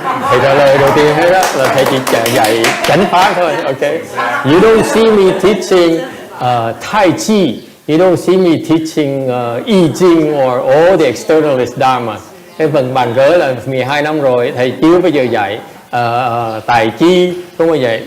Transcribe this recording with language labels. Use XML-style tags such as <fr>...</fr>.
<vi>Thầy trả lời đầu tiên hết đó là thầy chỉ dạy chánh pháp thôi.</vi> <en>Okay. You don't see me teaching Tai Chi. You don't see me teaching I Ching or all the externalist Dharma.</en> <vi>Cái phần bàn cớ là 12 năm rồi thầy chưa bao giờ dạy tài chi, không bao giờ.</vi>